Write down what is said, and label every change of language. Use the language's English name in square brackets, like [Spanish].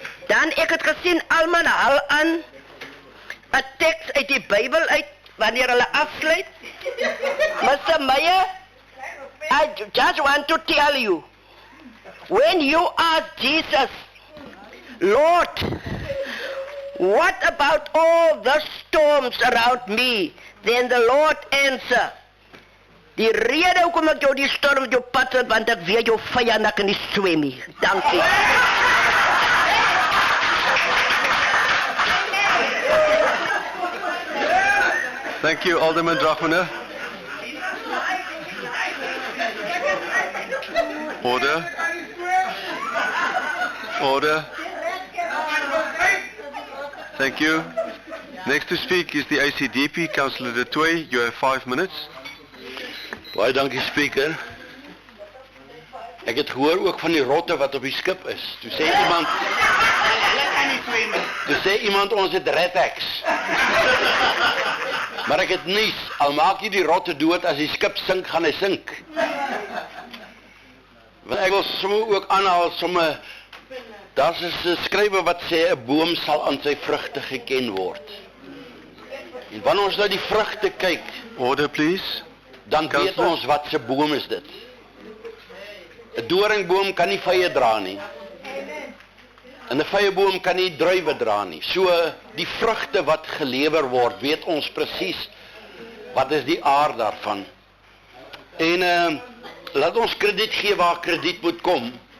[Afrikaans] Dan ek het gesien Alman haal aan 'n teks uit die Bybel uit wanneer hulle afsluit. Mr. [English] Meyer, I just want to tell you, when you ask Jesus, Lord, what about all the storms around me? Then the Lord answer, [Afrikaans] die rede hoekom ek jou die storm op jou pad sit, want ek weet jou vyand kan nie swem nie. Dankie. [English] Thank you, Alderman Drachmaner. Order. Order. Thank you. Next to speak is the ACDP, Councillor De Tooy. You have 5 minutes. [Afrikaans] Baie dankie, Speaker. Ek het gehoor ook van die rotte wat op die skip is. Toe sê iemand ons het redheks. Maar ek het nuus, al maak jy die rotte dood, as die skip sink, gaan hy sink. Want ek wil sommer ook aanhaal, daar is 'n skrywer wat sê, 'n boom sal aan sy vrugte geken word. En wanneer ons na die vrugte kyk, [English] Order, please. [Afrikaans] dan weet ons wat se boom is dit. 'n Doringboom kan nie vye dra nie. En 'n vyeboom kan nie druiwe dra nie. So die vrugte wat gelewer word, weet ons presies wat is die aard daarvan. En laat ons krediet gee waar krediet moet kom.